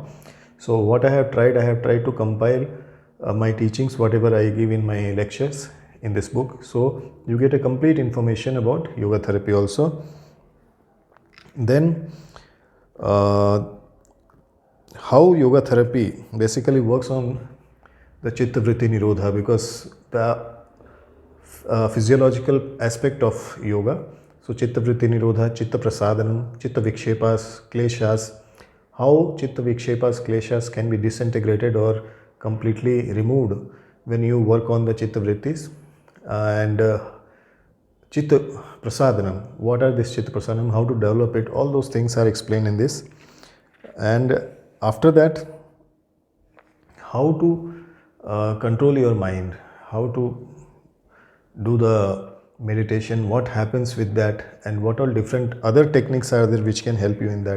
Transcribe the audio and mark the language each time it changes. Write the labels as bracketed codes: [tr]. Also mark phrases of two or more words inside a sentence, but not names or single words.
[en] So what I have tried to compile my teachings, whatever I give in my lectures in this book. So you get a complete information about yoga therapy also. Then how yoga therapy basically works on the [sa] chitta vritti nirodha, [en] because the physiological aspect of yoga, so [sa] chitta vritti nirodha, chitta prasadanam, chitta vikshepas, kleshas, [en] how [sa] chitta vikshepas, kleshas [en] can be disintegrated or completely removed when you work on the [sa] chitta vrittis, [en] and [sa] Chitta Prasadanam, [en] what are this [sa] Chitta Prasadanam, [en] how to develop it, all those things are explained in this. And after that, how to control your mind, how to do the meditation, what happens with that, and what all different other techniques are there which can help you in that.